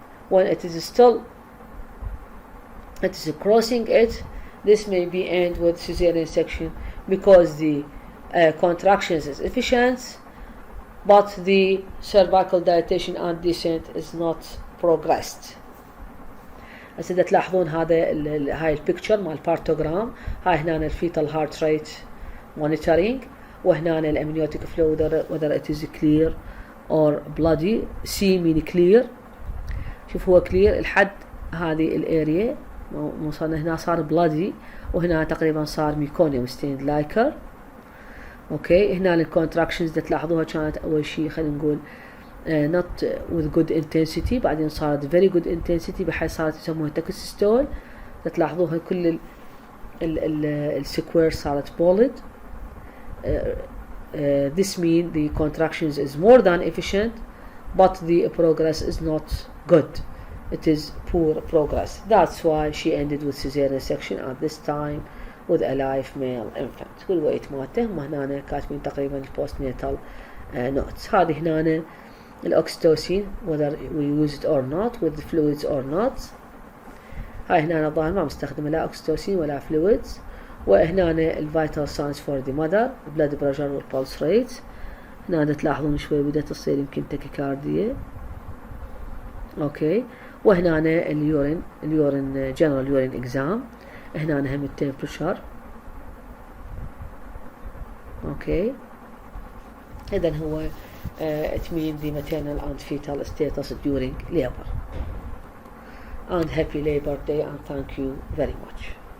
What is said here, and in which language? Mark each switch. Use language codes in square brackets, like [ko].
[en] When it is crossing it, this may be end with cesarean section because the contractions is efficient, but the cervical dilatation and descent is not progressed. [ar] هسه دا تلاحظون هاي البيكتشر مال البارتوجرام. هاي هنا الفيتال هارت ريت مونيتورينج، وهنا الامنيوتيك فلو [en] whether it is clear or bloody. C mean clear. [ar] شوف هو clear لحد هذه الاريا، وصلنا هنا صار bloody، وهنا تقريبا صار ميكونيوم ستيند لايكر. اوكي، هنا الكونتراكشنز دا تلاحظوها كانت اول شيء خلينا نقول [en] not with good intensity، [ar] بعدين صارت [en] very good intensity [ar] بحيث صارت يسموها تاكيسيستول. تلاحظوها كل السكوير صارت bolded. [en] This means the contractions is more than efficient, but the progress is not good. It is poor progress. That's why she ended with cesarean section at this time with a live male infant. [ar] والويت مالته هم هنا كاتبين تقريبا البوستناتال notes. هذه هنا الأكسيتوسين [en] whether we use it or not [ar] with the fluids or not. هاي هنا الظاهر ما مستخدمة لا أكسيتوسين ولا fluids. وهنا الفيتال ساينز فور ذا ماذر، البلاد بريشر والبولس ريت. هنا تلاحظون شوي بدأت تصير يمكن تاكيكارديا. اوكي، وهنا اليورين جنرال يورين اكزام. هنا هم التمبريتشر. [en] Okay, اذا هو it means the maternal and fetal status during labor. And happy Labor Day, and thank you very much.